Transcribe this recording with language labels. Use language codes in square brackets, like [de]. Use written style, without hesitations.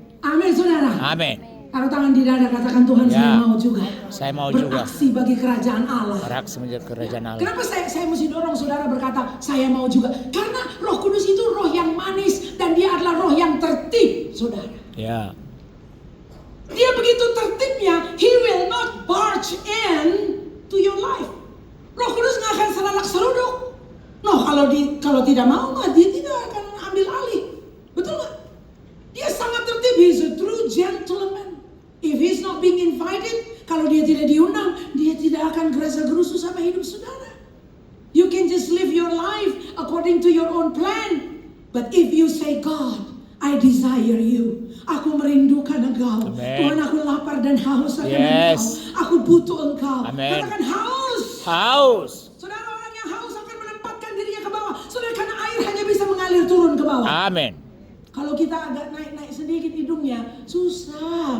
[id] Amin, saudara. Amin. Taruh tangan di dada, katakan Tuhan, Ya. saya mau juga. Saya mau juga Beraksi bagi kerajaan Allah. beraksi menjadi kerajaan Allah. Kenapa saya mesti dorong saudara berkata, saya mau juga? Karena Roh Kudus itu roh yang manis dan dia adalah roh yang tertib, saudara. Ya. Dia begitu tertibnya, [en] he will not barge in to your life. [id] Roh Kudus nggak akan seralak seruduk. No, kalau tidak mau, dia tidak akan ambil alih. Betul nggak? Dia sangat tertib. [en] He's a true gentleman. If he's not being invited, [id] kalau dia tidak diundang, dia tidak akan gerasa-gerusu sama hidup saudara. [en] You can just live your life according to your own plan. But if you say, God, I desire you. [id] Aku merindukan Engkau. [en] Amen. [id] Tuhan, aku lapar dan haus akan [en] Yes. [id] Engkau. Aku butuh Engkau. [en] Amen. [id] Katakan haus. Haus. Saudara, orang yang haus akan menempatkan dirinya ke bawah. Saudara, karena air hanya bisa mengalir turun ke bawah. Amin. Kalau kita agak naik sedikit hidungnya, susah.